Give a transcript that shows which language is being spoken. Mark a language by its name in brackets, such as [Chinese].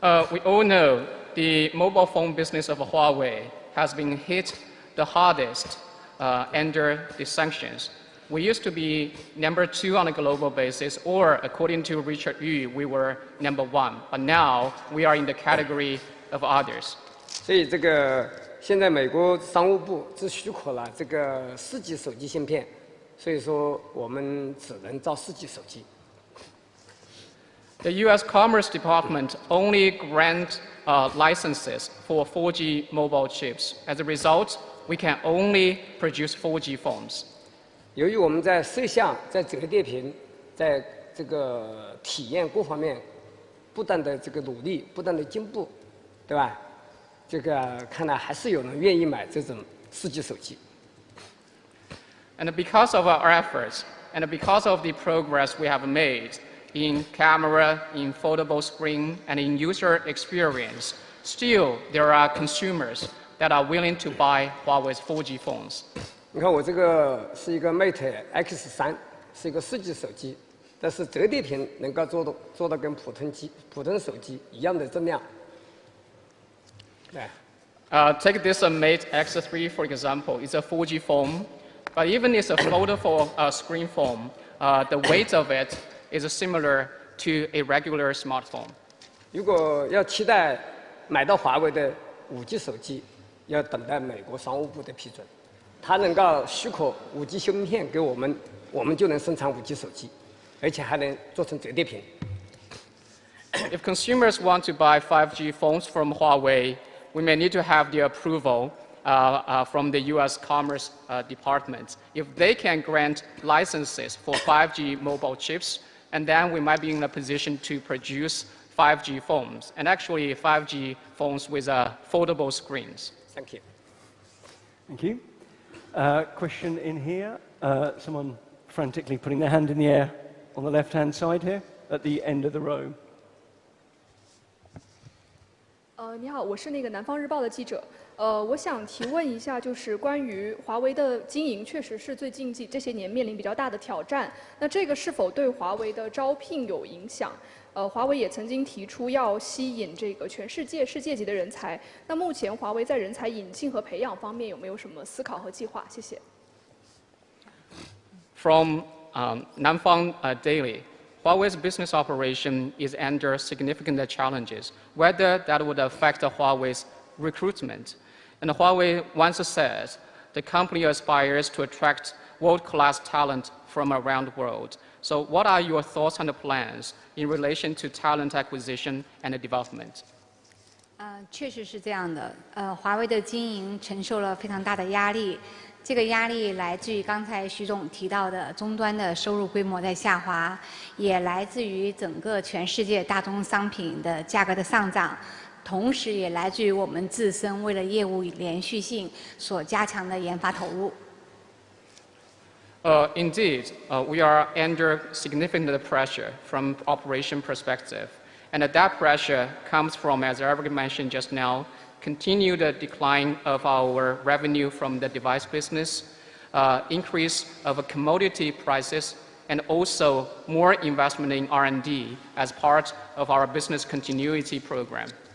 [English] We all know the mobile phone business of Huawei has been hit the hardest under the sanctions. We used to be number 2 on a global basis, or according to Richard Yu, we were number 1. But now we are in the category of others. [Chinese] 所以这个现在美国商务部只许可了这个4G 手机芯片，所以说我们只能造4G 手机。 [English] The U.S. Commerce Department only grant licenses for 4G mobile chips. As a result, we can only produce 4G phones. [Chinese] 由于我们在摄像、在折叠屏、在这个体验各方面不断的这个努力、不断的进步，对吧？这个看来还是有人愿意买这种4G 手机。 [English] And because of our efforts, and because of the progress we have made in camera, in foldable screen, and in user experience, still there are consumers that are willing to buy Huawei's 4G phones. [Chinese] 你看我这个是一个 Mate X3，是一个4G 手机，但是折叠屏能够做到跟普通手机一样的重量。对。 [English] Take this Mate X3 for example. It's a 4G phone, but even it's a foldable screen phone, the weight of it is similar to a regular smartphone. [Chinese] 如果要期待买到华为的5G 手机，要等待美国商务部的批准。它能够许可5G 芯片给我们，我们就能生产5G 手机，而且还能做成折叠屏。 [English] If consumers want to buy 5G phones from Huawei, we may need to have the approval from the U.S. Commerce Department. If they can grant licenses for 5G mobile chips, and then we might be in a position to produce 5G phones, and actually 5G phones with foldable screens. Thank you. Thank you. Question in here. Someone frantically putting their hand in the air on the left-hand side here, at the end of the row. [Chinese] 你好，我是那个南方日报的记者。我想提问一下，就是关于华为的经营，确实是最近这些年面临比较大的挑战。那这个是否对华为的招聘有影响？华为也曾经提出要吸引这个全世界世界级的人才。那目前华为在人才引进和培养方面有没有什么思考和计划？谢谢。 [English] From Nanfang Daily, Huawei's business operation is under significant challenges, whether that would affect Huawei's recruitment. And Huawei once said, the company aspires to attract world-class talent from around the world. So what are your thoughts and plans in relation to talent acquisition and development? [Chinese] 确实是这样的。华为的经营承受了非常大的压力，这个压力来自于刚才徐总提到的终端的收入规模在下滑，也来自于整个全世界大宗商品的价格的上涨。同时也来自于我们自身为了业务连续性所加强的研发投入。 [English] Indeed, we are under significant pressure from operation perspective, and that pressure comes from, as Eric mentioned just now, continued decline of our revenue from the device business, increase of commodity prices, and also more investment in R&D as part of our business continuity program.